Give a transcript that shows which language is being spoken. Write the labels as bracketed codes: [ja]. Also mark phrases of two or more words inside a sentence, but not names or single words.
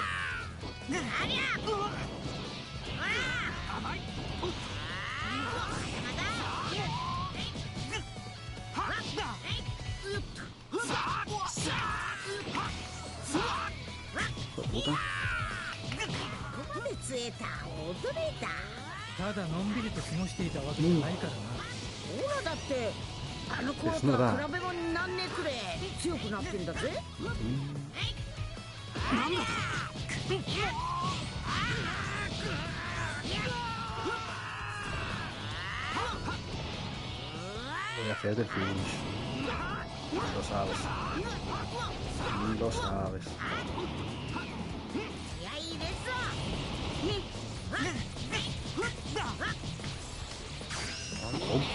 [es] Puta. [ja] ただのんびりと過ごしていたわけじゃないからな。オラだってあの頃とは比べ物になんねえくれ強くなってんだぜ。なんだ。 [es] Voy a hacer el finish. Lo sabes. Lo sabes. Oh.